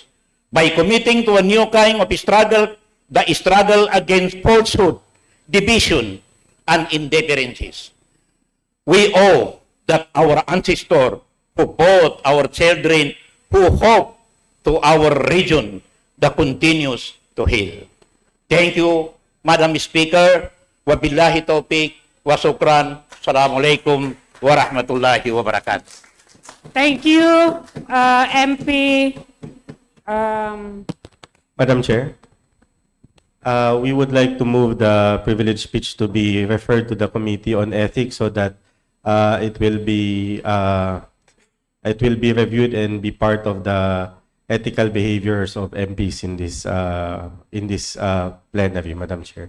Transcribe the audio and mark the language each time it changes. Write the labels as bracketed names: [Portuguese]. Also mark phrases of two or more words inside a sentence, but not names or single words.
[English] By committing to a new kind of struggle, the struggle against falsehood, division, and indifferences. We owe that our ancestors who fought, our children who hope to our region that continues to heal. Thank you, Madam Speaker, [Arabic] وبالله التوفيق وشكرا. السلام عليكم ورحمة الله وبركاته. [English] Thank you, MP. Madam Chair, we would like to move the privileged speech to be referred to the Committee on Ethics so that it will be reviewed and be part of the ethical behaviors of MPs in this plenary, Madam Chair.